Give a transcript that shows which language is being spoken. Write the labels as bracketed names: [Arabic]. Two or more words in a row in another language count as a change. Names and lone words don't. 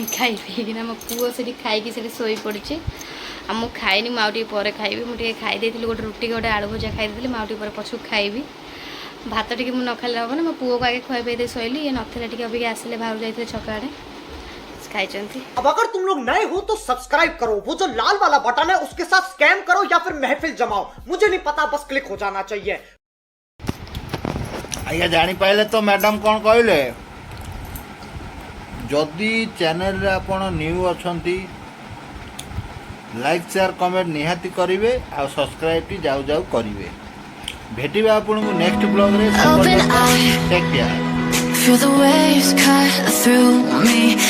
[Odia] ଖାଇ ପିଇକିନା ମୋ ପୁଅ ସେଠି ଖାଇକି ସେଠି ଶୋଇପଡ଼ିଛି। ଆଉ ମୁଁ ଖାଇନି, ମୁଁ ଆଉ ଟିକେ ପରେ ଖାଇବି। ମୁଁ ଟିକେ ଖାଇ ଦେଇଥିଲି, ଗୋଟେ ରୁଟି ଗୋଟେ ଆଳୁ ଭଜା ଖାଇ ଦେଇଥିଲି। ମୁଁ ଆଉ ଟିକେ ପରେ ପଛକୁ ଖାଇବି। ଭାତ ଟିକେ ମୁଁ ନ ଖାଇଲେ ହେବନି। ମୋ ପୁଅକୁ ଆଗେ ଖୁଆଇ ପିଆଇ ଦେଇ ଶୋଇଲି। ଇଏ ନଥିଲେ ଟିକେ ଅବିକା ଆସିଲେ, ବାହାରକୁ ଯାଇଥିଲେ ଛକ ଆଡ଼େ, ଖାଇଛନ୍ତି। [Hindi] अब अगर तुम लोग नए हो तो सब्सक्राइब करो, वो जो लाल वाला बटन है उसके साथ स्कैम करो या फिर महफिल जमाओ, मुझे नहीं पता, बस क्लिक हो जाना चाहिए। [Odia] ଆଜ୍ଞା ଜାଣିପାରିଲେ ତ ମ୍ୟାଡ଼ାମ୍ କ'ଣ କହିଲେ? ଯଦି ଚ୍ୟାନେଲରେ ଆପଣ ନ୍ୟୁ ଅଛନ୍ତି, [English] like share comment [Odia] ନିହାତି କରିବେ, ଆଉ ସବସ୍କ୍ରାଇବ୍ଟି ଯାଉ ଯାଉ କରିବେ। ଭେଟିବା ଆପଣଙ୍କୁ ନେକ୍ସଟ ବ୍ଲଗ୍ରେ। [English] Open eye, take care. feel the waves cut through me.